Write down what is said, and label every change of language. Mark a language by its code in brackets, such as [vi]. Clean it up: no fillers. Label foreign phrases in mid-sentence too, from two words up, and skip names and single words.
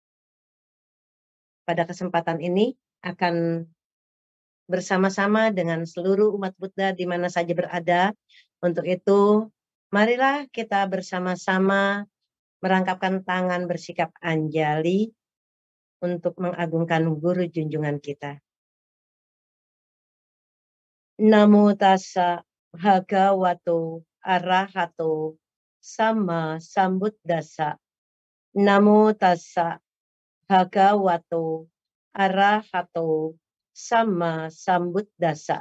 [id] Pada kesempatan ini akan bersama-sama dengan seluruh umat Buddha di mana saja berada. Untuk itu, marilah kita bersama-sama merangkapkan tangan bersikap anjali untuk mengagungkan guru junjungan kita. [pi] Namo tassa bhagavato arahato sama sambuddhassa. Namo tassa bhagavato arahato sama sambuddhassa.